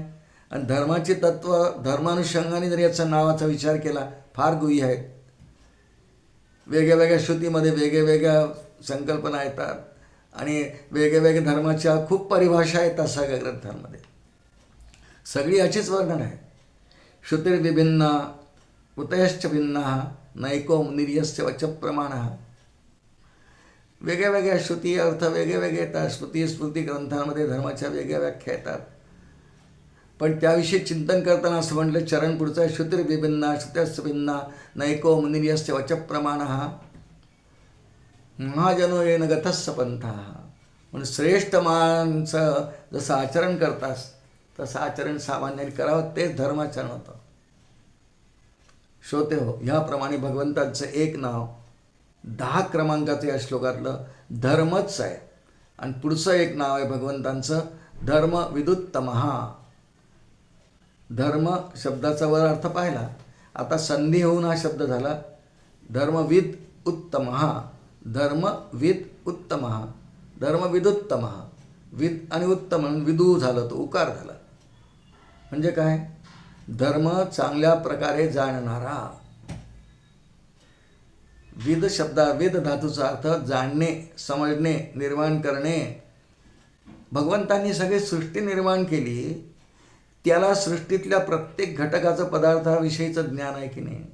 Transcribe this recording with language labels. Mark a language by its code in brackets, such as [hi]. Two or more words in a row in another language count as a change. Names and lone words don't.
[mr] आणि धर्माचे तत्त्व धर्मानुषंगाने जर याचा नावाचा विचार केला फार गुह्य आहेत. वेगळ्या वेगळ्या श्रुतीमध्ये वेगळ्या संकल्पना येतात आणि वेगळ्या धर्माच्या खूप परिभाषा येतात सगळ्या ग्रंथांमध्ये. सगळी याचीच वर्णन आहे. [sa] श्रुतिर्विभिन्ना उतयश्च भिन्ना नैको निर्यस्य वच प्रमाण. [mr] वेगळ्या श्रुती अर्थ वेगळे येतात. स्मृती ग्रंथांमध्ये धर्माच्या वेगळ्या व्याख्या येतात. पण त्याविषयी चिंतन करताना असं म्हटलं, चरण पुढचं आहे, [sa] श्रुतिर्विभिन्ना श्रुत्यश्च भिन्ना नैको निर्यस्य वच प्रमाण महाजनो येन गतस्स पंथा. [mr] म्हणून श्रेष्ठ माणसं जसं आचरण करतास तसं आचरण सामान्याने करावं, तेच धर्माचरण होतं. श्रोते हो, ह्याप्रमाणे भगवंताचं एक नाव 10 क्रमांकाचं या श्लोकातलं धर्मच आहे. आणि पुढचं एक नाव आहे भगवंतांचं धर्म विदुत्तमः. धर्म शब्दाचा वर अर्थ पाहिला, आता संधी होऊन हा शब्द झाला धर्मविद उत्तमः. धर्मविद उत्तमः, धर्मविदुत्तमः. विद आणि उत्तम म्हणून विदू झालं, तो उकार झाला. म्हणजे काय? धर्म चांगल्या प्रकारे जाणणारा. विद विद धातूचा अर्थ जाणणे, समजणे, निर्माण करणे. भगवंतांनी सगळी सृष्टी निर्माण केली, त्याला सृष्टीतल्या प्रत्येक घटकाचं पदार्थाविषयीचं ज्ञान आहे की नाही.